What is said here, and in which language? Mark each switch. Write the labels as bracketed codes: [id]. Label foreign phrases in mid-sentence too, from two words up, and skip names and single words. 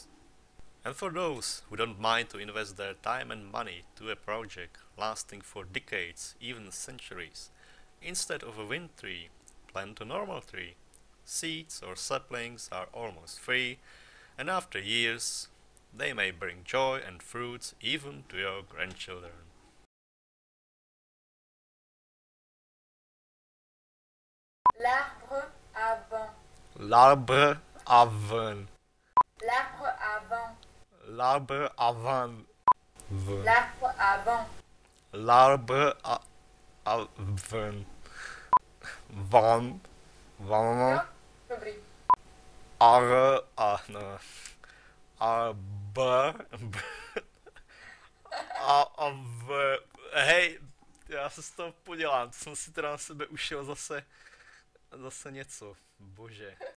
[en] And for those who don't mind to invest their time and money to a project lasting for decades, even centuries, instead of a wind tree, plant a normal tree. Seeds or saplings are almost free, and after years, they may bring joy and fruits even to your grandchildren. [fr] L'arbre à vent. L'arbre à vin. L'arbre à vent. L'arbre à vin. L'arbre à vent. L'arbre à vin. Van. Van. [cs] No? Dobrý. Ar. A. No. Arbe. A v. Hej, já se z toho podělám, to jsem si teda na sebe ušel zase něco, bože.